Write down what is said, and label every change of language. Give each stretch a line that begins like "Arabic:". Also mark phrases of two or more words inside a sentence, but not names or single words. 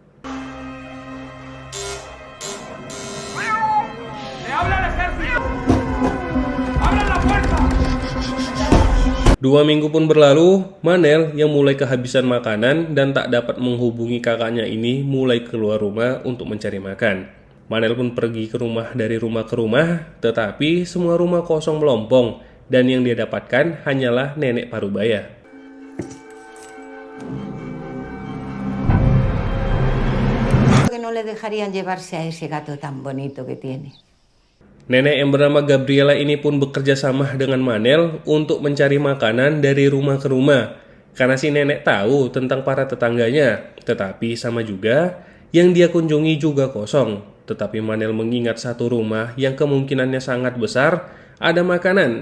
Indonesian: Dua minggu pun berlalu, Manel yang mulai kehabisan makanan dan tak dapat menghubungi kakaknya ini mulai keluar rumah untuk mencari makan. Manel pun pergi ke rumah dari rumah ke rumah, tetapi semua rumah kosong melompong dan yang dia dapatkan hanyalah nenek parubaya.
Spanish: Que no le dejarían llevarse a ese gato tan bonito que tiene.
Indonesian: Nenek yang bernama Gabriela ini pun bekerja sama dengan Manel untuk mencari makanan dari rumah ke rumah. Karena si nenek tahu tentang para tetangganya, tetapi sama juga yang dia kunjungi juga kosong. Tetapi Manel mengingat satu rumah yang kemungkinannya sangat besar ada makanan.